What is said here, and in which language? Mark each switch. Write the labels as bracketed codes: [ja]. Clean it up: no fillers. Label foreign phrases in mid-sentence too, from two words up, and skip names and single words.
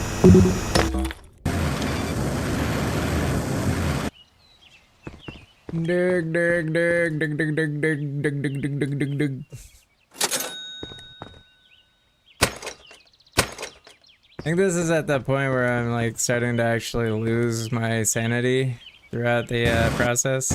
[en] Dig, dig, dig, dig, dig, dig, dig, dig, dig, dig, dig, dig, dig. I think this is at that point where I'm like starting to actually lose my sanity throughout the process.